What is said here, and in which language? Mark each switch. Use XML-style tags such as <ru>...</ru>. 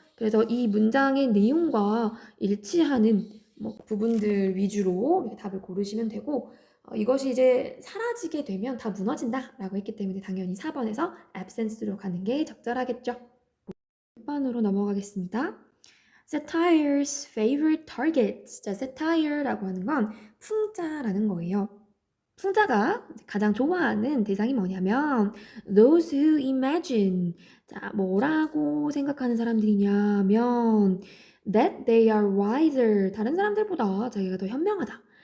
<ko>그래서 이 문장의 내용과 일치하는 뭐 부분들 위주로 이렇게 답을 고르시면 되고 이것이 이제 사라지게 되면 다 무너진다라고 했기 때문에 당연히 4번에서 absence로 가는 게 적절하겠죠. 6번으로 넘어가겠습니다.</ko> <en>Satire's favorite target.</en> <ko>자, satire라고 하는 건 풍자라는 거예요. 풍자가 가장 좋아하는 대상이 뭐냐면</ko> <en>those who imagine.</en> <ko>자, 뭐라고 생각하는 사람들이냐면</ko> <en>that they are wiser.</en> <ko>다른 사람들보다 자기가 더 현명하다.</ko>